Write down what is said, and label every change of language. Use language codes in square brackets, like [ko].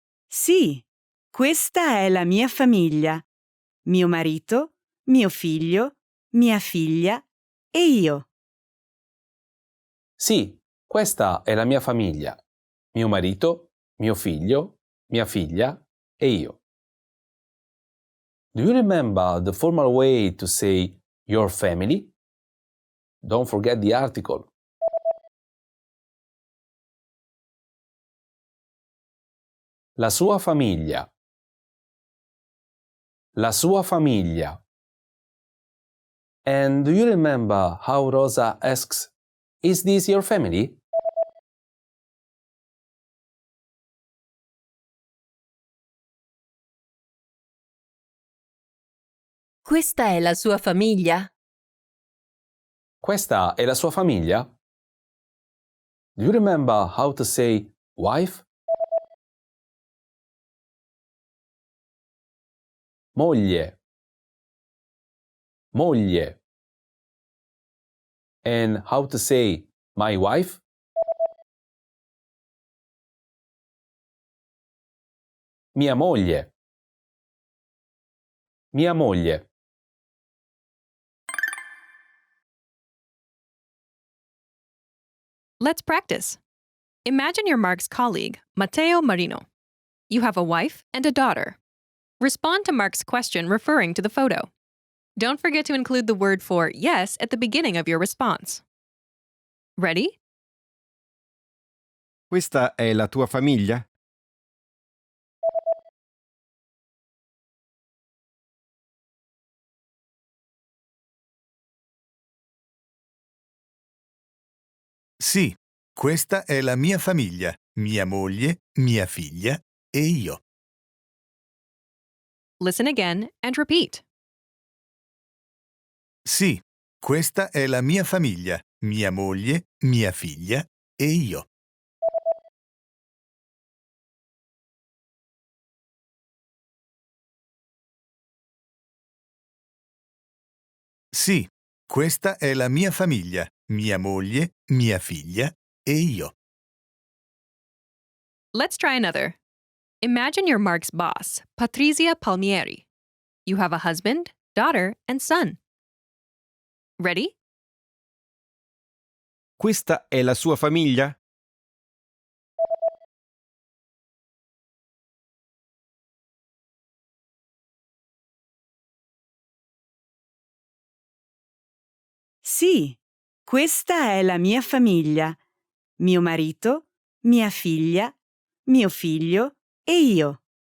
[it] Sì, questa è la mia famiglia. Mio marito, mio figlio, mia figlia e io. Sì, questa è la mia famiglia. Mio marito, mio figlio, mia figlia e io. [en] Do you remember the formal way to say your family? Don't forget the article. [it] La sua famiglia. La sua famiglia. [en] And do you remember how Rosa asks, "Is this your family?" [it] Questa è la sua famiglia? Questa è la sua famiglia? [en] Do you remember how to say wife? [it] Moglie. Moglie. [en] And how to say my wife? [it] Mia moglie. Mia moglie. [en] Let's practice. Imagine you're Mark's colleague, Matteo Marino. You have a wife and a daughter. Respond to Mark's question referring to the photo. Don't forget to include the word for yes at the beginning of your response. Ready? [it] Questa è la tua famiglia? Sì, questa è la mia famiglia, mia moglie, mia figlia e io. [en] Listen again and repeat. [it] Sì, questa è la mia famiglia, mia moglie, mia figlia e io. Sì, questa è la mia famiglia, mia moglie, mia figlia e io. [en] Let's try another. Imagine you're Mark's boss, Patrizia Palmieri. You have a husband, daughter, and son. Ready? [it] Questa è la sua famiglia? Sì, questa è la mia famiglia. Mio marito, mia figlia, mio figlio e io.